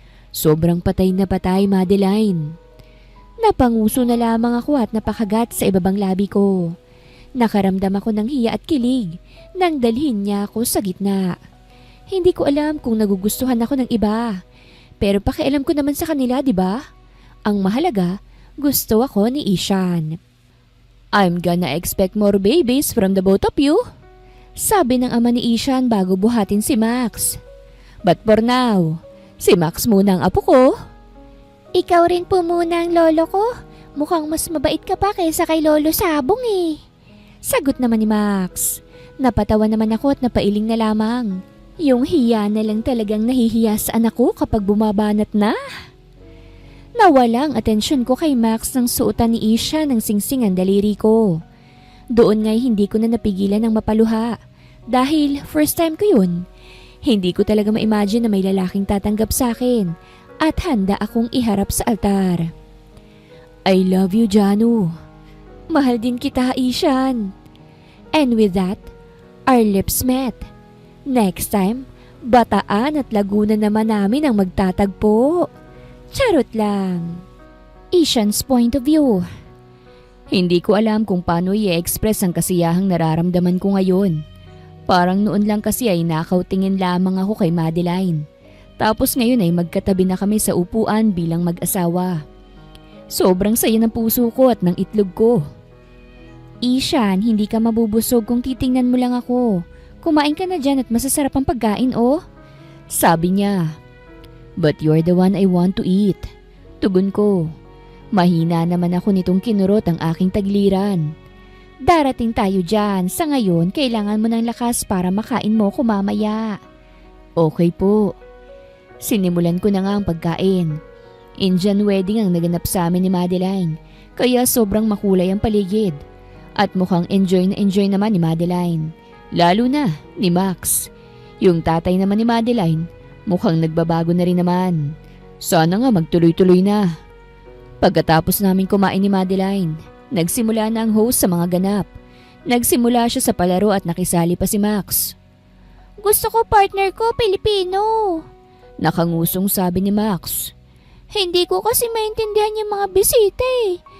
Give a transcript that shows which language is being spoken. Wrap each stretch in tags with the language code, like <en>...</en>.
<tl>Sobrang patay na patay, Madeline. Napanguso na lamang ako at napakagat sa ibabang labi ko. Nakaramdam ako ng hiya at kilig nang dalhin niya ako sa gitna. Hindi ko alam kung nagugustuhan ako ng iba. Pero pakialam ko naman sa kanila, di ba? Ang mahalaga, gusto ako ni Ishan.</tl> <en>I'm gonna expect more babies from the both of you.</en> <tl>Sabi ng ama ni Ishan bago buhatin si Max.</tl> <en>But for now,</en> <tl>si Max muna ang apo ko. Ikaw rin po muna ang lolo ko. Mukhang mas mabait ka pa kaysa kay Lolo Sabong eh. Sagot naman ni Max. Napatawa naman ako at napailing na lamang. Yung hiya na lang talagang nahihiya sa anak ko kapag bumabanat na. Nawala ang atensyon ko kay Max nang suotan ni Isha ng singsing ang daliri ko. Doon nga'y hindi ko na napigilan ng mapaluha. Dahil first time ko yun. Hindi ko talaga ma-imagine na may lalaking tatanggap sa akin at handa akong iharap sa altar.</tl> <en>I love you, Janu.</en> <tl>Mahal din kita, Ishan.</tl> <en>And with that, our lips met.</en> <tl>Next time, Bataan at Laguna naman namin ang magtatagpo. Charot lang.</tl> <en>Ishan's point of view.</en> <tl>Hindi ko alam kung paano i-express ang kasiyahang nararamdaman ko ngayon. Parang noon lang kasi ay nakautingin lamang ako kay Madeline. Tapos ngayon ay magkatabi na kami sa upuan bilang mag-asawa. Sobrang saya ng puso ko at ng itlog ko. Ishan, hindi ka mabubusog kung titingnan mo lang ako. Kumain ka na dyan at masasarap ang pagkain, oh. Sabi niya.</tl> <en>But you're the one I want to eat.</en> <tl>Tugon ko. Mahina naman ako nitong kinurot ang aking tagliran. Darating tayo dyan. Sa ngayon, kailangan mo ng lakas para makain mo ko mamaya. Okay po. Sinimulan ko na nga ang pagkain. Indian wedding ang naganap sa amin ni Madeline. Kaya sobrang makulay ang paligid. At mukhang enjoy naman ni Madeline. Lalo na ni Max. Yung tatay naman ni Madeline, mukhang nagbabago na rin naman. Sana nga magtuloy-tuloy na. Pagkatapos namin kumain ni Madeline, nagsimula na ang host sa mga ganap. Nagsimula siya sa palaro at nakisali pa si Max. Gusto ko partner ko, Pilipino. Nakangusong sabi ni Max. Hindi ko kasi maintindihan yung mga bisita eh.</tl>